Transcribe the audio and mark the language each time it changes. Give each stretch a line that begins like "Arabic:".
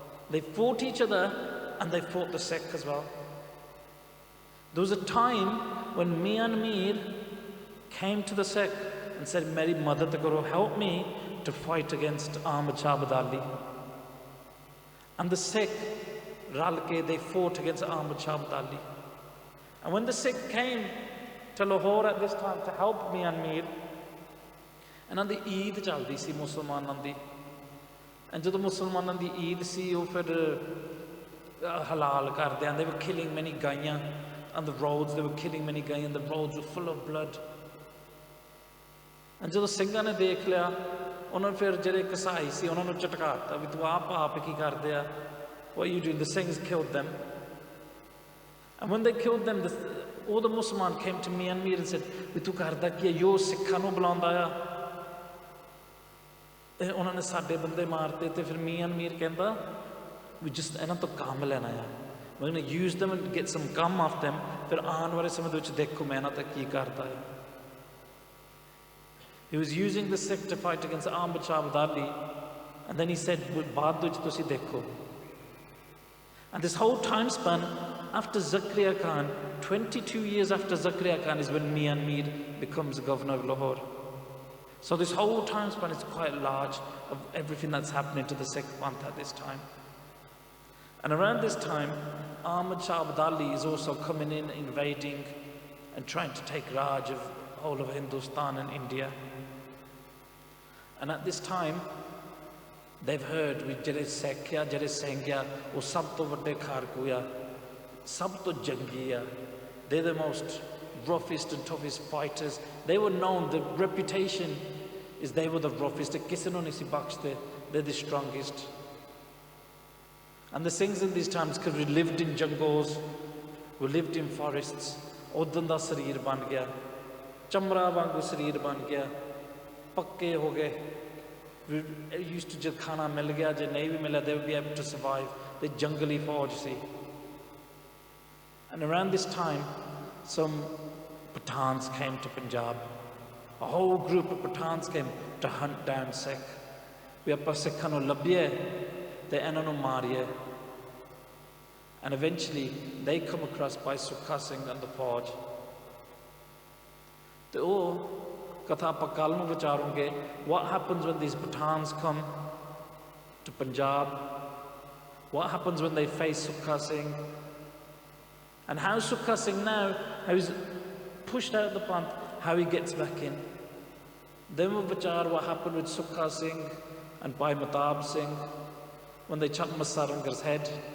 English: They fought each other and they fought the Sikh as well. There was a time when Mian Mir came to the Sikh and said,
Punjabi: Meri madad karo,
English: help me to fight against Ahmad Shah Abdali. And the Sikh, Ralke, they fought against Ahmad Shah Abdali. And when the Sikh came to Lahore at this time to help Maan Mir.
Punjabi: ਇਹਨਾਂ ਦੀ ਈਦ ਚੱਲਦੀ ਸੀ ਮੁਸਲਮਾਨਾਂ ਦੀ, and ਜਦੋਂ ਮੁਸਲਮਾਨਾਂ ਦੀ ਈਦ ਸੀ ਉਹ ਫਿਰ ਹਲਾਲ ਕਰਦੇ ਆਂ,
English: they were killing many
Punjabi: ਗਾਈਆਂ
English: on the roads, they were killing many
Punjabi: ਗਾਈਆਂ,
English: the roads were full of blood.
Punjabi: and ਜਦੋਂ ਸਿੰਘਾਂ ਨੇ ਦੇਖ ਲਿਆ, ਉਹਨਾਂ ਨੂੰ ਫਿਰ ਜਿਹੜੇ ਕਸਾਈ ਸੀ ਉਹਨਾਂ ਨੂੰ ਝਟਕਾਤਾ ਵੀ ਤੂੰ ਆਹ ਪਾਪ ਕੀ ਕਰਦੇ ਆ,
English: what are you doing? The Singhs killed them. And when they killed them, all the Muslims came to Maan Mir and said,
Punjabi: ਵੀ ਤੂੰ ਕਰਦਾ ਕੀ ਹੈ, ਯੋ ਸਿੱਖਾਂ ਨੂੰ ਬੁਲਾਉਂਦਾ ਆ, ਤੇ ਉਹਨਾਂ ਨੇ ਸਾਡੇ ਬੰਦੇ ਮਾਰਤੇ। ਤੇ ਫਿਰ Maan Mir ਕਹਿੰਦਾ ਵੀ ਜਿਸ ਇਹਨਾਂ ਤੋਂ ਕੰਮ ਲੈਣਾ ਆ,
English: we're going to use them and get some
Punjabi: ਕੰਮ off them, ਫਿਰ ਆਉਣ ਵਾਲੇ ਸਮੇਂ ਦੇ ਵਿੱਚ ਦੇਖੋ ਮੈਂ ਇਹਨਾਂ ਤੇ ਕੀ ਕਰਦਾ ਹੈ।
English: He was using the Sikh to fight against Ahmad Shah Abdali, and then he said
Punjabi: baad ਵਿੱਚ ਤੁਸੀਂ ਦੇਖੋ।
English: And this whole time span after Zakaria Khan, 22 years after Zakaria Khan is when Maan Mir becomes governor of Lahore. So this whole time span is quite large of everything that's happening to the Sikh Panth at this time. And around this time, Ahmad Shah Abdali is also coming in, invading and trying to take Raj of all of Hindustan and India. And at this time, they've heard
Punjabi: ਵੀ ਜਿਹੜੇ ਸਿੱਖ ਆ, ਜਿਹੜੇ ਸਿੰਘ ਆ, ਉਹ ਸਭ ਤੋਂ ਵੱਡੇ ਖਾਰਕੂ ਆ, ਸਭ ਤੋਂ ਜੰਗੀ ਆ,
English: they're the most roughest and toughest fighters. They were known, the reputation is they were the roughest,
Punjabi: ਕਿਸੇ ਨੂੰ ਨਹੀਂ ਸੀ ਬਖਸ਼ਦੇ,
English: they're the strongest. And the Singhs in these times, because we lived in jungles, we lived in forests,
Punjabi: ਉਦੋਂ ਦਾ ਸਰੀਰ ਬਣ ਗਿਆ, ਚਮੜਾ ਵਾਂਗੂ ਸਰੀਰ ਬਣ ਗਿਆ, ਪੱਕੇ ਹੋ ਗਏ।
English: We used to just
Punjabi: ਖਾਣਾ ਮਿਲ ਗਿਆ, ਜੇ ਨਹੀਂ ਵੀ ਮਿਲਿਆ
English: they would be able to survive. The jungly
Punjabi: ਫੌਜ ਸੀ।
English: And around this time, some Pathans came to Punjab. A whole group of Pathans came to hunt down Sikh.
Punjabi: ਵੀ ਆਪਾਂ ਸਿੱਖਾਂ ਨੂੰ ਲੱਭੀਏ ਤੇ ਇਹਨਾਂ ਨੂੰ ਮਾਰੀਏ।
English: And eventually they come across Bhai Sukha Singh and the ਫੌਜ।
Punjabi: ਤੇ ਉਹ katha ਆਪਾਂ ਕੱਲ ਨੂੰ ਵਿਚਾਰਾਂਗੇ।
English: What happens when these Pathans come to Punjab? What happens when they face Sukha Singh? And how Sukha Singh now, how he's pushed out of the Panth, how he gets back in. Then we'll vichar what happened with Sukha Singh and Bhai Matab Singh when they chopped Masarangar's head.